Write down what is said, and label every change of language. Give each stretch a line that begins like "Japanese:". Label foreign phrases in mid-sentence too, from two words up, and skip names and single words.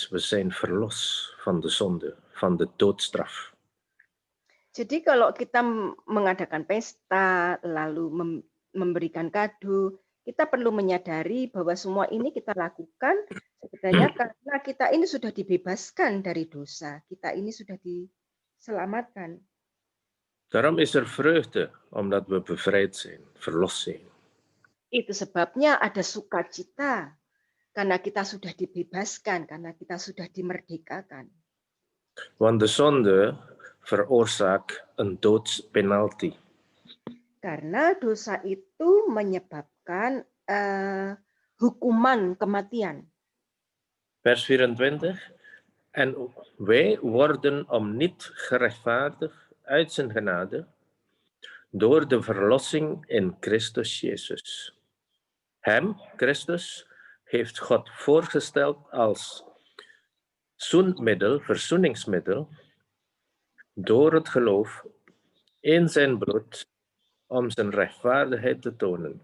Dutch: We zijn verlost van de zonde, van de doodstraf.
Indonesian: Jadi kalau kita mengadakan pesta, lalu memberikan kado, kita perlu menyadari bahwa semua ini kita lakukan sebenarnya karena kita ini sudah dibebaskan dari dosa. Kita ini sudah diselamatkan.
Dutch: Daarom is er vreugde, omdat we bevrijd zijn, verlost zijn.
Indonesian: Itu sebabnya ada sukacita, karena kita sudah dibebaskan, karena kita sudah dimerdekakan.
Dutch: Want de zonde veroorzaakt een doodspenalty.
Indonesian: Karena dosa itu menyebabkan hukuman kematian.
Dutch: Vers 24. En wij worden om niet gerechtvaardigd uit zijn genade door de verlossing in Christus Jezus. Hem, Christus, heeft God voorgesteld als zoenmiddel, verzoeningsmiddel, door het geloof in zijn bloed, om zijn rechtvaardigheid te tonen.